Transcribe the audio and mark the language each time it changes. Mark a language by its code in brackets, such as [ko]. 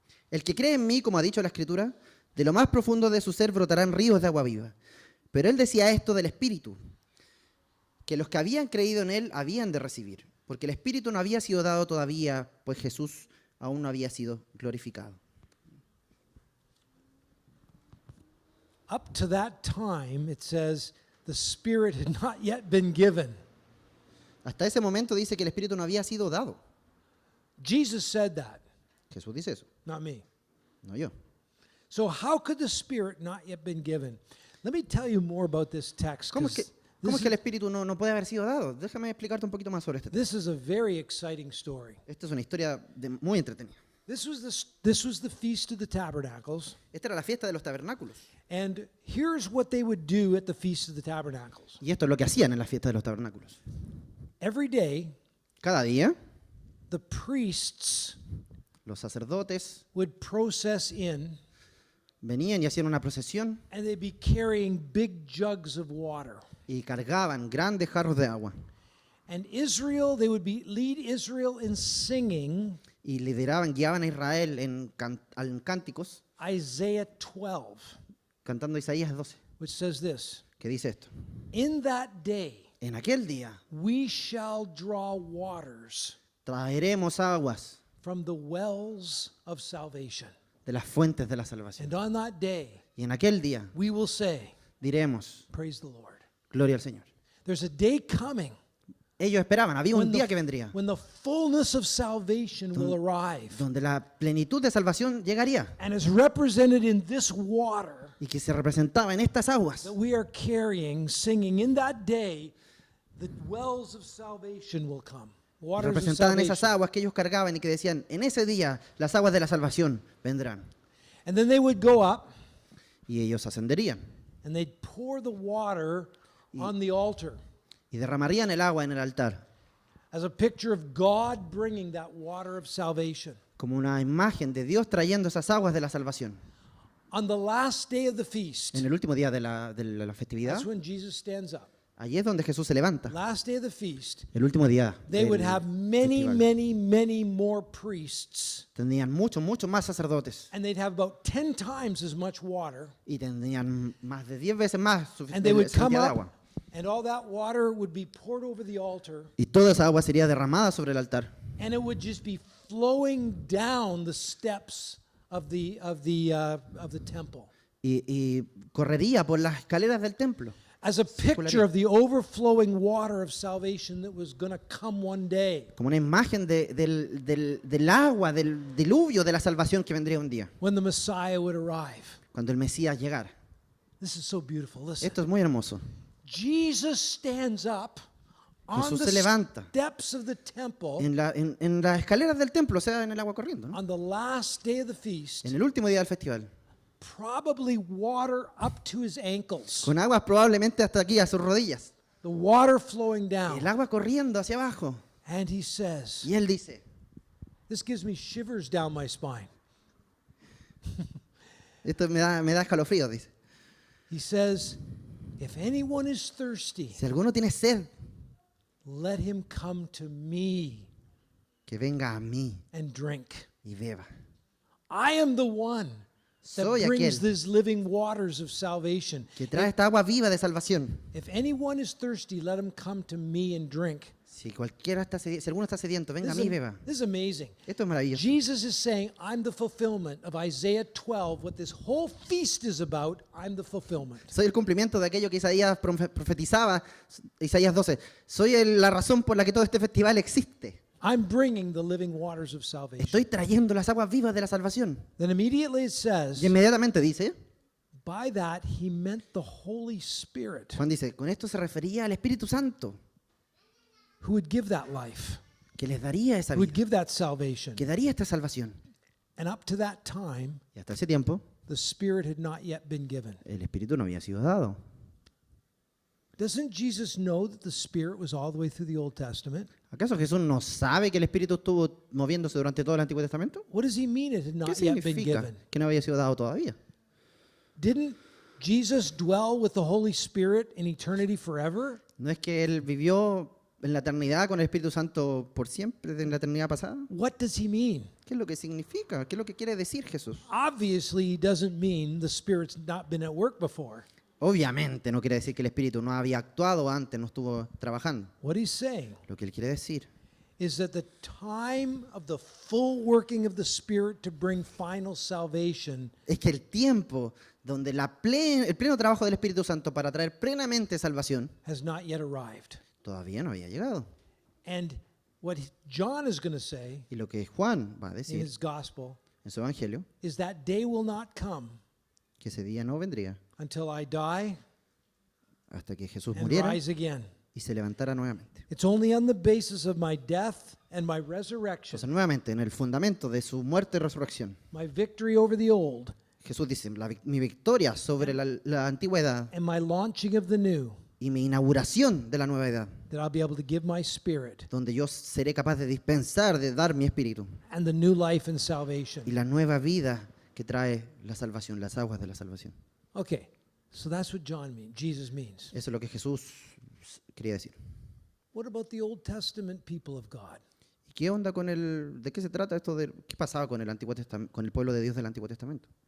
[es] El que cree en mí, como ha dicho la Escritura, de lo más profundo de su ser brotarán ríos de agua viva. Pero él decía esto del Espíritu, que los que habían creído en él habían de recibir, porque el Espíritu no había sido dado todavía, pues Jesús aún no había sido glorificado. [en] Up to that time, it says, the Spirit had not yet been given. [es] Hasta ese momento dice que el Espíritu no había sido dado. [en] Jesus said that, [es] Jesús dice eso, [en] not me. [es] no yo. [en] So how could the Spirit not yet been given? Let me tell you more about this text. [es] ¿Cómo es [en] 'Cause [es] que el Espíritu no puede haber sido dado? Déjame explicarte un poquito más sobre este tema. [en] this is a very exciting story. [es] Esta es una historia muy entretenida. [en] This was the Feast of the Tabernacles. [es] Esta era la fiesta de los tabernáculos. [en] And here's what they would do at the Feast of the Tabernacles. [es] Y esto es lo que hacían en la fiesta de los tabernáculos. [en] Every day, [es] Cada día, [en] the priests [es] los sacerdotes [en] would process in, [es] venían y hacían una procesión [en] and they'd be carrying big jugs of water. [es] y cargaban grandes jarros de agua. [en] And Israel, they would lead Israel in singing [es] Y lideraban, guiaban a Israel en cánticos, [en] Isaiah 12, [es] cantando Isaías 12, [en] which says this: [es] que dice esto. [en] in that day [es] En aquel día [en] we shall draw waters [es] traeremos aguas [en] from the wells of salvation. [es] de las fuentes de la salvación. [en] And on that day [es] Y en aquel día [en] we will say, [es] diremos, [en] praise the Lord. [es] gloria al Señor. [en] There's a day coming [es] Ellos esperaban, había un [en] when [es] día que vendría, [en] when the fullness of salvation will arrive [es] donde la plenitud de salvación llegaría [en] and is represented in this water [es] y que se representaba en estas aguas [en] that we are carrying, singing. In that day, the wells of salvation will come. Waters of [es] representaban esas [en] salvation. [es] aguas que ellos cargaban y que decían, en ese día las aguas de la salvación vendrán. [en] And then they would go up [es] Y ellos ascenderían [en] and they'd pour the water on the altar [es] y derramarían el agua en el altar, [en] as a picture of God bringing that water of salvation. [es] como una imagen de Dios trayendo esas aguas de la salvación. [en] On the last day of the feast, [es] En el último día de la festividad, [en] that's when Jesus stands up. [es] allí es donde Jesús se levanta. [en] Last day of the feast, [es] El último día [en] they would [es] del [en] have many, [es] festival. [en] many more priests. [es] Tendrían muchos más sacerdotes [en] And they'd have about 10 times as much water. [es] y tendrían más de 10 veces más [en] And they would come [es] cantidad de [en] up [es] agua. [en] And all that water would be poured over the altar, [es] Y toda esa agua sería derramada sobre el altar. [en] and it would just be flowing down the steps of the temple. [es] Y correría por las escaleras del templo. [en] As a picture of the overflowing water of salvation that was going to come one day [es] Como una imagen del agua, del diluvio de la salvación que vendría un día. [en] when the Messiah would arrive. [es] Cuando el Mesías llegara. [en] This is so beautiful. Listen. [es] Esto es muy hermoso. [en] Jesus stands up on [es] Jesús [en] the [es] se levanta [en] steps of the temple [es] en las escaleras del templo, o sea, en el agua corriendo, ¿no? [en] on the last day of the feast, [es] En el último día del festival. [en] probably water up to his ankles, [es] Con aguas probablemente hasta aquí, a sus rodillas. [en] the water flowing [es] El [en] down. [es] agua corriendo hacia abajo. [en] And he says, [es] Y él dice, [en] this gives me shivers down my spine. [es] esto me da escalofríos, dice. [en] He says, if anyone is thirsty, [es] Si alguno tiene sed, [en] let him come to me [es] que venga a mí [en] and drink. [es] y beba. [en] I am the one that [es] Soy [en] brings [es] aquel [en] these living waters of salvation. [es] que trae esta agua viva de salvación. [en] If anyone is thirsty, let him come to me and drink. [es] Si alguno está sediento, venga a mí y beba. [en] This is amazing. [es] Esto es maravilloso. [en] Jesus is saying, I'm the fulfillment of Isaiah 12. What this whole feast is about, I'm the fulfillment. [es] Soy el cumplimiento de aquello que Isaías profetizaba, Isaías 12. Soy la razón por la que todo este festival existe. [en] I'm bringing the living waters of salvation. [es] Estoy trayendo las aguas vivas de la salvación. [en] Then immediately it says, [es] Y inmediatamente dice, [en] by that he meant the Holy Spirit [es] Juan dice, con esto se refería al Espíritu Santo, [en] who would give that life, [es] que les daría esa [en] who would [es] vida, [en] give that salvation. [es] que daría esta salvación. [en] And up to that time, [es] Y hasta ese tiempo, [en] the Spirit had not yet been given. [es] el Espíritu no había sido dado. [en] Doesn't Jesus know that the Spirit was all the way through the Old Testament? [es] ¿Acaso Jesús no sabe que el Espíritu estuvo moviéndose durante todo el Antiguo Testamento? [en] What does he mean it had [es] ¿Qué [en] not yet been [es] significa [en] given? [es] que no había sido dado todavía? [en] Didn't Jesus dwell with the Holy Spirit in eternity forever? [es] ¿No es que Él vivió en la eternidad con el Espíritu Santo por siempre, en la eternidad pasada? [en] What does he mean? [es] ¿Qué es lo que significa? ¿Qué es lo que quiere decir Jesús? [en] Obviously, he doesn't mean the Spirit's not been at work before. [es] Obviamente no quiere decir que el Espíritu no había actuado antes, no estuvo trabajando. [en] What he's saying [es] Lo que Él quiere decir [en] is that the time of the full working of the Spirit to bring final salvation [es] es que el tiempo donde el pleno trabajo del Espíritu Santo para traer plenamente salvación [en] has not yet arrived. [es] todavía no había llegado. [en] And what John is going to say [es] Y lo que Juan va a [en] in [es] decir [en] his gospel [es] en su evangelio, [en] is that day will not come [es] que ese día no vendría [en] until I die [es] hasta que Jesús [en] and [es] muriera [en] rise again. [es] y se levantara nuevamente. [en] It's only on the basis of my death and my resurrection, [es] Entonces nuevamente en el fundamento de su muerte y resurrección, [en] my victory over the old, [es] Jesús dice, mi victoria sobre la antigüedad [en] and my launching of the new, [es] y mi inauguración de la nueva edad, [en] that I'll be able to give my spirit [es] donde yo seré capaz de dispensar, de dar mi espíritu [en] and the new life and salvation. [es] y la nueva vida que trae la salvación, las aguas de la salvación. [en] Okay, so that's what Jesus means. [es] Eso es lo que Jesús quería decir. [en] What about the Old Testament people of God? [es] ¿Y qué onda de qué se trata esto qué pasaba con el Antiguo Testamento, con el pueblo de Dios del Antiguo Testamento?